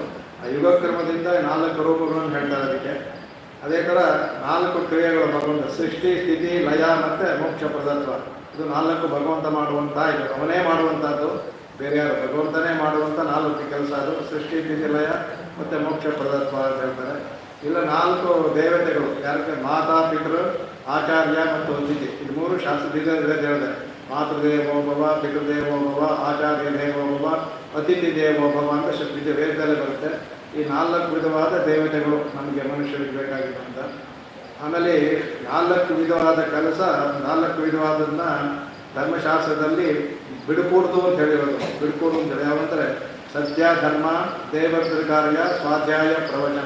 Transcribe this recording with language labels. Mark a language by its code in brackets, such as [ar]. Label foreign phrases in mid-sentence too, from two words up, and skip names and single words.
[kn] ಆ ಯುಗಕ್ರಮದಿಂದ 4 ರೂಪಗಳನ್ನು ಹೇಳ್ತಾರೆ ಅದಕ್ಕೆ. ಅದೇ ಥರ 4 ಕ್ರಿಯೆಗಳು ಭಗವಂತ, ಸೃಷ್ಟಿ, ಸ್ಥಿತಿ, ಲಯ ಮತ್ತು ಮೋಕ್ಷ ಪ್ರದತ್ವ, ಇದು 4 ಭಗವಂತ ಮಾಡುವಂಥ, ಇದು ಅವನೇ ಮಾಡುವಂಥದ್ದು, ಬೇರೆ ಯಾರು, ಭಗವಂತನೇ ಮಾಡುವಂಥ 4 ಕೆಲಸ. ಅದು ಸೃಷ್ಟಿ, ಸ್ಥಿತಿ, ಲಯ ಮತ್ತು ಮೋಕ್ಷ ಪ್ರದತ್ವ ಅಂತ ಹೇಳ್ತಾರೆ. ಇಲ್ಲ 4 ದೇವತೆಗಳು, ಯಾರಕ್ಕೆ ಮಾತಾ, ಪಿತೃ, ಆಚಾರ್ಯ ಮತ್ತು ಅತಿಥಿ, ಇದು 3 ಶಾಸ್ತ್ರ ಹೇಳಿದೆ. [sa] ಮಾತೃದೇವೋ ಭವ, ಪಿತೃದೇವೋ ಭವ, ಆಚಾರ್ಯ ದೇವೋ ಭವ, ಅತಿಥಿ ದೇವೋ ಭವ [kn] ಅಂತ ಇದು ವೇದದಲ್ಲೇ ಬರುತ್ತೆ. ಈ 4 ವಿಧವಾದ ದೇವತೆಗಳು ನಮಗೆ ಮನುಷ್ಯರಿಗೆ ಬೇಕಾಗಿದ್ದಂಥ. ಆಮೇಲೆ 4 ವಿಧವಾದ ಕೆಲಸ, 4 ವಿಧವಾದನ್ನ ಧರ್ಮಶಾಸ್ತ್ರದಲ್ಲಿ ಬಿಡುಕೂಡ್ದು ಅಂತ ಹೇಳಿರೋದು. ಬಿಡುಕೂಡು ಅಂತ ಯಾವಂದರೆ ಸತ್ಯ, ಧರ್ಮ, ದೇವರ ಕಾರ್ಯ, ಸ್ವಾಧ್ಯಾಯ, ಪ್ರವಚನ.